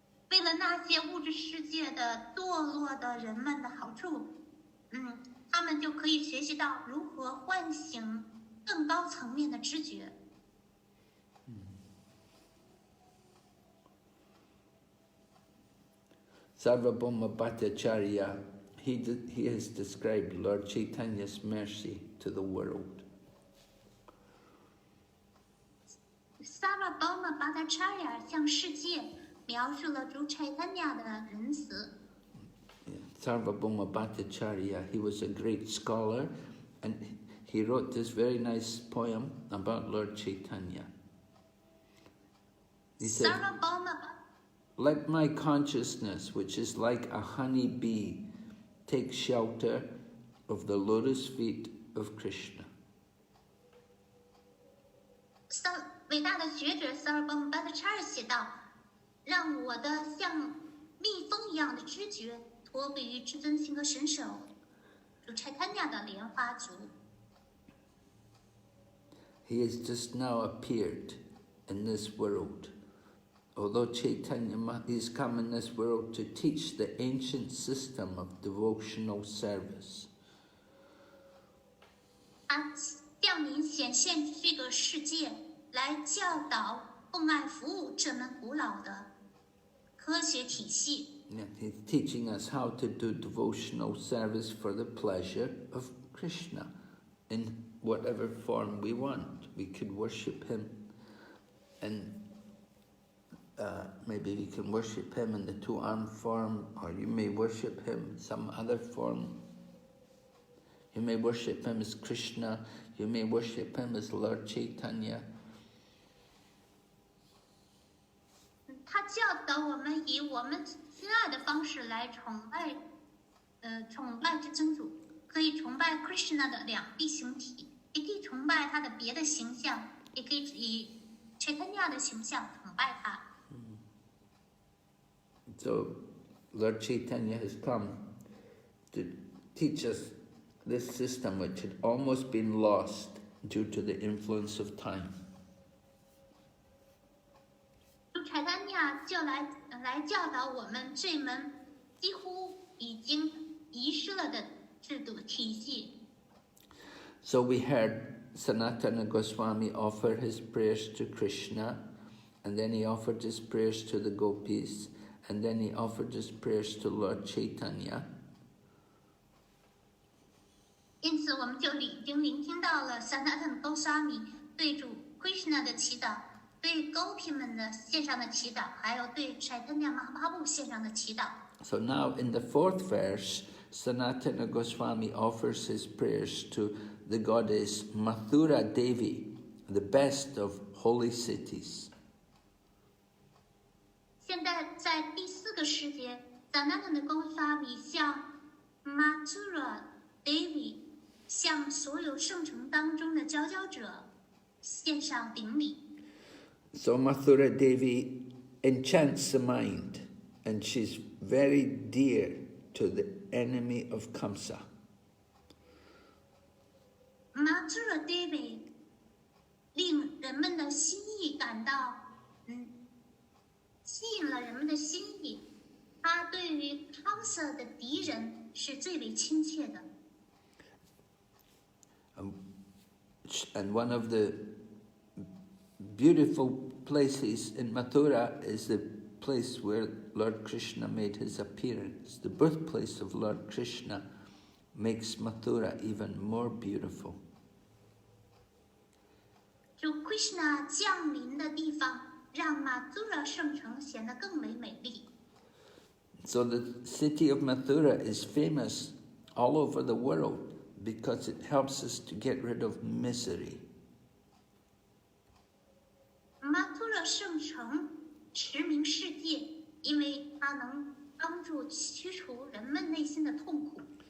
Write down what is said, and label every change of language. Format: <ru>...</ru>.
<zh>为了那些物质世界的堕落的人们的好处，他们就可以学习到如何唤醒更高层面的知觉。</zh> <en>Sarvabhauma Bhattacharya, he has described Lord Chaitanya's mercy to the world.</en> <zh>Sarvabhauma Bhattacharya 向世界描述了主柴丹娘的仁慈。</zh> <en>Sarvabhauma Bhattacharya, he was a great scholar, and he wrote this very nice poem about Lord Chaitanya. He said, "Let my consciousness, which is like a honey bee, take shelter of the lotus feet of Krishna."</en> <zh>伟大的学者 Sarvabhauma Bhattacharya 写道：“让我的像蜜蜂一样的知觉托付于至尊性和神手，主 Chaitanya 的莲花足。”</zh> <en>He has just now appeared in this world. Although Chaitanya is come in this world to teach the ancient system of devotional service.</en> <zh>他降临显现这个世界，来教导奉爱服务这门古老的科学体系。</zh> <en>Yeah, he's teaching us how to do devotional service for the pleasure of Krishna in whatever form we want. We could worship him, and maybe we can worship him in the two-armed form, or you may worship him in some other form. You may worship him as Krishna, you may worship him as Lord Chaitanya.</en> <zh>他教导我们以我们心爱的方式来崇拜至尊主，可以崇拜 Krishna 的两臂形体，也可以崇拜他的别的形象，也可以以 Chaitanya 的形象崇拜他。</zh> <en>So, Lord Chaitanya has come to teach us this system which had almost been lost due to the influence of time.</en> <zh>主 Chaitanya 就来教导我们这门几乎已经遗失了的制度体系。</zh> <en>So we heard Sanatana Goswami offer his prayers to Krishna, and then he offered his prayers to the gopis, and then he offered his prayers to Lord Chaitanya.</en> <zh>因此，我们就已经聆听到了 Sanatana Goswami 对主 Krishna 的祈祷，对 Gopi 们的献上的祈祷，还有对 Chaitanya Mahaprabhu 献上的祈祷。</zh> <en>So now in the fourth verse, Sanatana Goswami offers his prayers to the goddess Mathura Devi, the best of holy cities.</en> <zh>现在在第四个世节 ，Sanatana Goswami 向 Mathura Devi 向所有圣城当中的佼佼者献上顶礼。</zh> <en>So Mathura Devi enchants the mind, and she's very dear to the enemy of Kamsa.</en> <zh>Mathura Devi 令人们的心意感到，吸引了人们的心意。他对于 Kamsa 的敌人是最为亲切的。</zh> <en>And one of the beautiful places in Mathura is the place where Lord Krishna made his appearance. The birthplace of Lord Krishna makes Mathura even more beautiful.</en> <zh>主 Krishna 降临的地方，让 Mathura 圣城显得更为美丽。</zh> <en>So the city of Mathura is famous all over the world because it helps us to get rid of misery.</en> <zh>Mathura 圣城驰名世界，因为它能帮助驱除人们内心的痛苦。</zh>